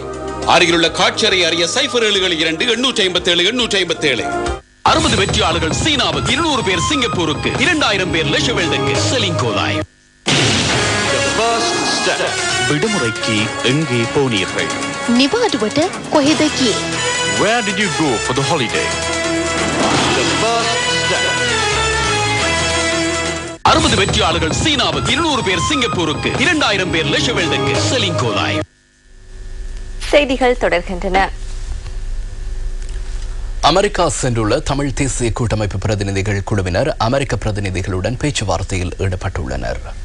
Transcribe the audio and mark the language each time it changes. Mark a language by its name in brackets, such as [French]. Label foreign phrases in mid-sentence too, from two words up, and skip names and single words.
[Tamil] அருகிலுள்ள காட்சியறை அறிய 072-857-857. 60 வெற்றியாளர்கள் சீனாவுக்கு, 200 பேர் சிங்கப்பூருக்கு, 2000 பேர் லெஷவெல்டுக்கு. செலிங்கோலாய். விடுமுறைக்கு எங்கே போனீர்கள்? [Sinhala] நிவாடுவட்ட කොහෙද ගියේ? [English] Where did you go for the holiday? [Tamil] 60 வெற்றியாளர்கள் சீனாவுக்கு, 200 பேர் சிங்கப்பூருக்கு, 2000 பேர் லெஷவெல்டுக்கு. செலிங்கோலாய். செய்திகள் தொடர்கின்றன. அமெரிக்கா சென்றுள்ள தமிழ் தேசிய கூட்டமைப்பு பிரதிநிதிகள் குழுவினர் அமெரிக்க பிரதிநிதிகளுடன் பேச்சுவார்த்தையில் ஈடுபட்டுள்ளனர்.